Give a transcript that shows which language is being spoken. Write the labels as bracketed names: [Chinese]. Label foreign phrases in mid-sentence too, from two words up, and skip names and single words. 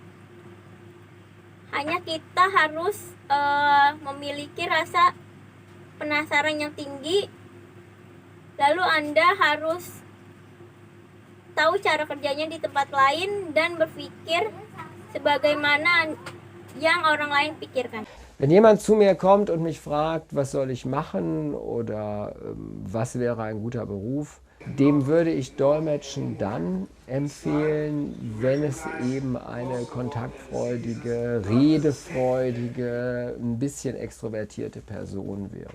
[Indonesian] Hanya kita harus memiliki rasa penasaran yang tinggi. Lalu Anda harus tahu cara kerjanya di tempat lain dan berpikir sebagaimana yang orang lain pikirkan. [German] Wenn jemand zu mir kommt und mich fragt, was soll ich machen oder was wäre ein guter Beruf, dem würde ich Dolmetschen dann empfehlen, wenn es eben eine kontaktfreudige, redefreudige, ein bisschen extrovertierte Person wäre.